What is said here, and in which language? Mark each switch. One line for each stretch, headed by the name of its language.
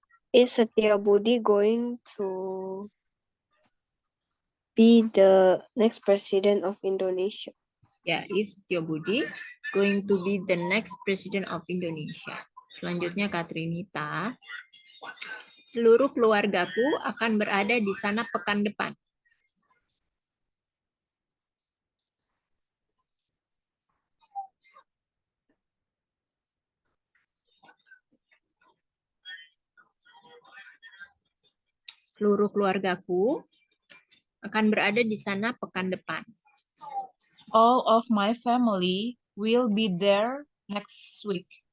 English: Is Setio Budi going to be the next president of Indonesia? Ya, is Setio Budi going to be the next president of Indonesia.
Indonesian: Selanjutnya Kak Trinita. Seluruh keluargaku akan berada di sana pekan depan. Seluruh keluargaku akan berada di sana pekan depan.
English: All of my family will be there next week.